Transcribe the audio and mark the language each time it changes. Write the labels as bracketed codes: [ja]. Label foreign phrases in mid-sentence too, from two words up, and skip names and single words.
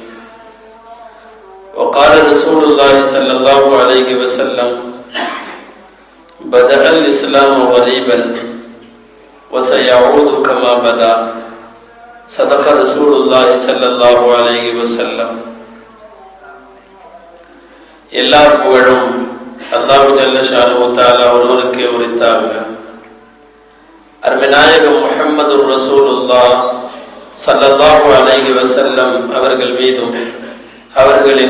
[ar] وقال رسول الله صلى الله عليه وسلم: بدأ الإسلام غريبا وسيعود كما بدأ. صدق رسول الله صلى الله عليه وسلم. [ta] எல்லா புகழும் அல்லாஹ் [ar] جل شأنه تعالى [ta] ஒருவருக்கே உரித்தாக. அருமைநாயகம் முஹம்மது [ar] رسول الله صلى الله عليه وسلم [ta] அவர்கள் மீதும் அவர்களின்